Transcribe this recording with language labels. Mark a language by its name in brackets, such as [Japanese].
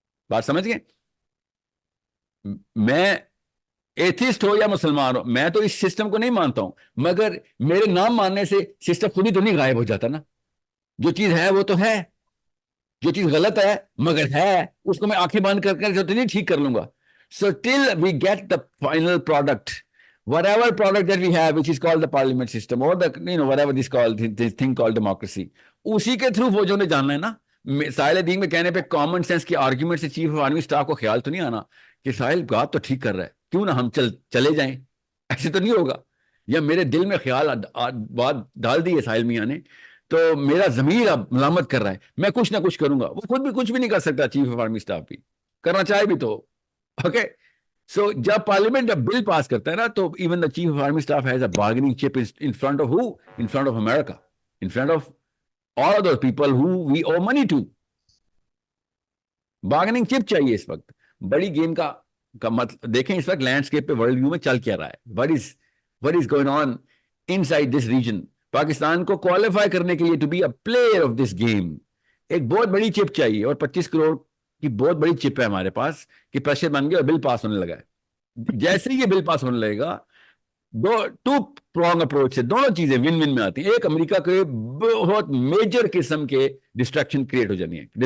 [Urdu] بات سمجھ گئے؟ میں ایتھسٹ ہو یا مسلمان ہو، میں تو اس سسٹم کو نہیں مانتا ہوں، مگر میرے نام ماننے سے سسٹم خود ہی تو نہیں غائب ہو جاتا نا. جو چیز ہے وہ تو ہے، جو چیز غلط ہے مگر ہے، اس کو میں آنکھیں بند کر کر تو نہیں ٹھیک کر لوں گا. [English] so till we get the final product, whatever product that we have which is called the parliament system or the whatever this called this thing called democracy، [Urdu] اسی کے تھرو فوجوں نے جاننا ہے نا. ساحل دین میں کہنے پہ کامن سینس کی آرگیومنٹ سے چیف آف آرمی اسٹاف کو خیال تو نہیں آنا کہ ساحل بات تو ٹھیک کر رہا ہے، کیوں نہ ہم چلے جائیں. ایسے تو نہیں ہوگا. یا میرے دل میں خیال بات ڈال دی ہے ساحل میاں نے، تو میرا ضمیر اب ملامت کر رہا ہے، میں کچھ نہ کچھ کروں گا. وہ خود بھی کچھ بھی نہیں کر سکتا، چیف آف آرمی اسٹاف بھی کرنا چاہے بھی تو. اوکے، سو جب پارلیمنٹ جب بل پاس کرتا ہے نا، تو [English] Even the chief of army staff has a bargaining chip in front of you, in front of America, in front of all of those people who we owe money to. [Urdu] Bargaining چپ چاہیے اس وقت. بڑی گیم کا مطلب دیکھیں اس وقت landscape پہ ورلڈ ویو میں چل کیا رہا ہے. [English] what is going on inside this region. [Urdu] Pakistan کو کوالیفائی کرنے کے لیے [English] to be a player of this game [Urdu] ایک بہت بڑی چپ چاہیے، اور 25 کروڑ کی بہت بڑی چپ ہے ہمارے پاس کہ پریشر بن گیا اور بل پاس ہونے لگا ہے. جیسے ہی یہ بل پاس ہونے لگے گا، ٹو پرونگ اپروچ سے دونوں چیزیں ون ون میں آتی ہیں. ایک، امریکہ کے بہت میجر قسم کے ڈسٹریکشن کریٹ ہو جانی ہے.